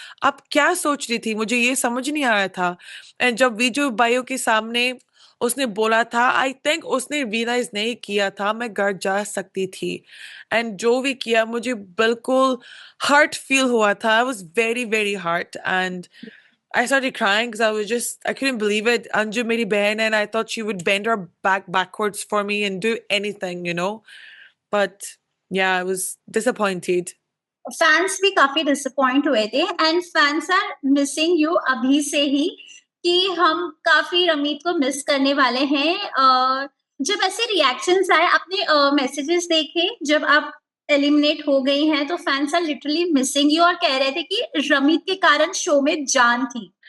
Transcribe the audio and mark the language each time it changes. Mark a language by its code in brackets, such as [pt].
[hi] अब क्या सोच रही थी, मुझे ये समझ नहीं आ रहा था। एंड जब वीडियो बायो के सामने उसने बोला था, [en] I think [hi] उसने रियलाइज नहीं किया था मैं घर जा सकती थी। एंड जो भी किया मुझे बिल्कुल हर्ट फील हुआ था, [en] I was very very hurt. And I started crying because I couldn't believe it. Anju [hi] meri behan, [en] and I thought she would bend her back backwards for me and do anything, you know. But yeah, I was disappointed. [hi] Fans भी काफी disappoint हुए थे and [en] fans are missing you [hi] अभी से ही, कि हम काफी रमीत को मिस करने वाले हैं। जब ऐसे रिएक्शंस आए, आपने मैसेजेस देखे जब आप एलिमिनेट हो गई हैं, तो [en] fans are literally missing you [hi] और कह रहे थे कि रमीत के कारण शो में जान थी।